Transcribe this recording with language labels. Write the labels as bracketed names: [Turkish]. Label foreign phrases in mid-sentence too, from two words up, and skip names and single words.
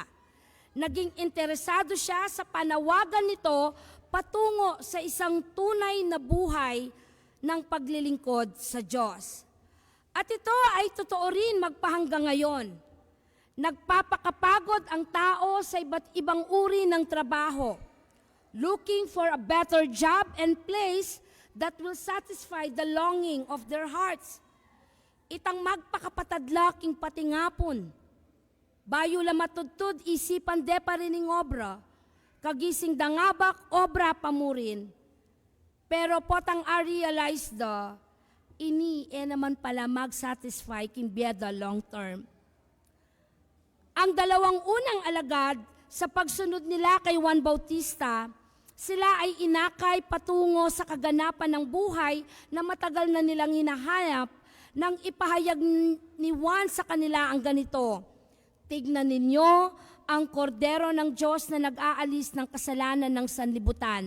[Filipino] Naging interesado siya sa panawagan nito patungo sa isang tunay na buhay ng paglilingkod sa Diyos. At ito ay totoo rin magpahanggang ngayon. Nagpapakapagod ang tao sa iba't ibang uri ng trabaho, [English] looking for a better job and place that will satisfy the longing of their hearts. [Pampanga] Itang magpakapatadlaking patingapon, bayo la matudtud isipan de pa rin obra, kagising dangabak obra pamurin. Pero potang realize ini naman pala mag-satisfy kin biyada [English] long term. [Filipino] Ang dalawang unang alagad sa pagsunod nila kay Juan Bautista, sila ay inakay patungo sa kaganapan ng buhay na matagal na nilang hinahanap nang ipahayag ni Juan sa kanila ang ganito, "Tignan ninyo ang kordero ng Diyos na nag-aalis ng kasalanan ng sanlibutan."